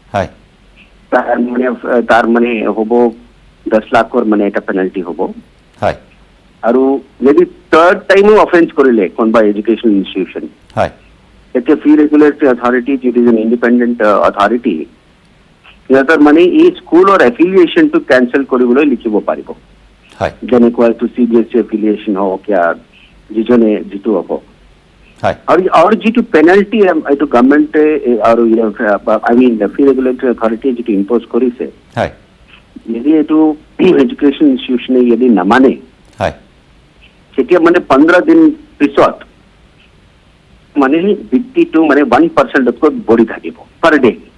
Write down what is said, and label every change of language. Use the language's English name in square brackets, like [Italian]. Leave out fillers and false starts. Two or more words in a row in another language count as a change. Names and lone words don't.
[Assamese] তার মানে হবো 10 লাখৰ মানে এটা পেনাল্টি হবো আৰু যদি [English] third time offense [Assamese] কৰিলে কোনবা [English] education institution [Assamese] এটা [English] fee regulatory authority it is an independent authority [Assamese] ইয়াৰ মানে এই স্কুলৰ [English] affiliation to cancel [Assamese] কৰিবলৈ লিখিব পাৰিব যেনেকুৱা [English] to CBSE affiliation [Assamese] হওক या যিজনে যিটো হ'ব আৰু যিটো পেনাল্টি এইটো গভৰ্ণমেণ্টে আৰু [English] I mean fee regulatory authority [Assamese] যিটো ইম্প'জ কৰিছে যদি এইটো [English] education institution [Assamese] যদি নামানে তেতিয়া মানে 15 দিন পিছত মানে বৃত্তিটো মানে 1%তকৈ বঢ়ি থাকিব [English] per day